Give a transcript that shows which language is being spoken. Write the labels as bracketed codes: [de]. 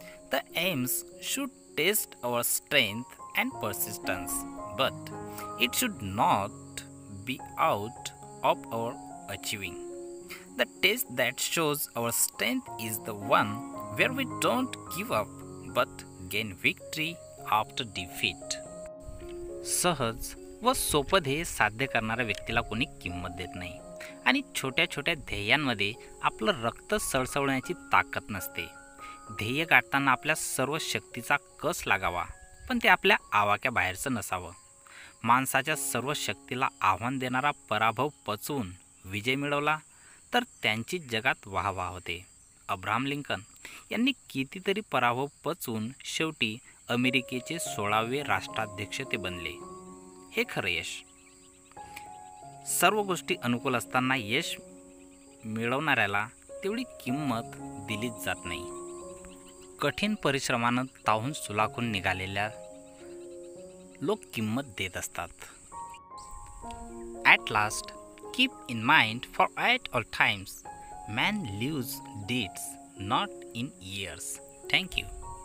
[en] The aims should test our strength and persistence, but it should not be out of our achieving. The test that shows our strength is the one where we don't give up but gain victory after defeat. [mr] सहज व सोपं ध्येय साध्य करणाऱ्या व्यक्तीला कोणी किंमत देत नाही आणि छोट्या छोट्या ध्येयांमध्ये आपलं रक्त सळसळण्याची ताकद नसते. ध्येय गाठताना आपल्या सर्व शक्तीचा कस लागावा, पण ते आपल्या आवाक्याबाहेरचं नसावं. माणसाच्या सर्व शक्तीला आव्हान देणारा पराभव पचवून विजय मिळवला तर त्यांची जगात वाहवा होते. अब्राहम लिंकन यांनी कितीतरी पराभव पचवून शेवटी अमेरिकेचे 16वे राष्ट्राध्यक्ष ते बनले. हे खरं यश. सर्व गोष्टी अनुकूल असताना यश मिळवणाऱ्याला तेवढी किंमत दिलीच जात नाही. कठीण परिश्रमानं ताहून सुलाखून निघालेल्या लोक किंमत देत असतात. [en] At last keep in mind for at all times man lives deeds not in years. Thank you.